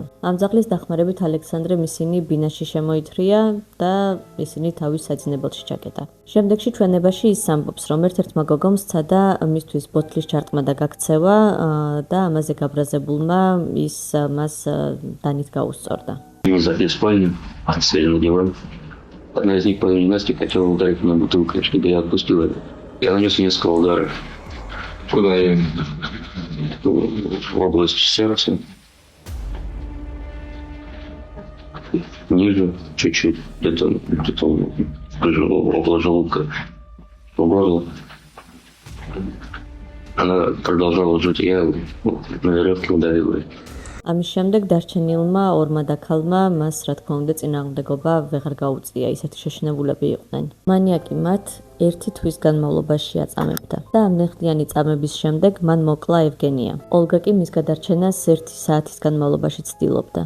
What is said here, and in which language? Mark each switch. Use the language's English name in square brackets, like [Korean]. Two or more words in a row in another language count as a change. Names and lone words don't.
[Georgian] ამ ძაღლის დახმარებით ალექსანდრემ ისინი ბინაში შემოითრია და ისინი თავის საძინებელში ჩაკეტა. შემდეგში ჩვენებაში ის ამბობს, რომ ერთ-ერთმა გოგომ სცადა მისთვის ბოთლის ჩარტყმა და გაქცევა და амазе გაბრაზებულმა ის მას დანით გაუსწორდა. [Russian] Не забил спальню, отстрелил диван. Одна из них, помимо Насти, хотела ударить меня бутылкой, чтобы я отпустил это. Я нанес несколько ударов. Куда я? В область сердца. Ниже чуть-чуть, где-то около желудка, в горло. Она продолжала жить, я на веревке удавил ее. [Georgian] ამის შემდეგ დარჩენილმა ორმა დაქალმა მას რა თქმა უნდა წინააღმდეგობა ვეღარ გაუწია, ისეთი შეშინებულები იყვნენ. მანიაკი მათ ერთი თვის განმავლობაში აწამებდა და ამ ნეხტიანი წამების შემდეგ მან მოკლა ევგენია. ოლგა კი მის გადარჩენას 1 საათის განმავლობაში ცდილობდა.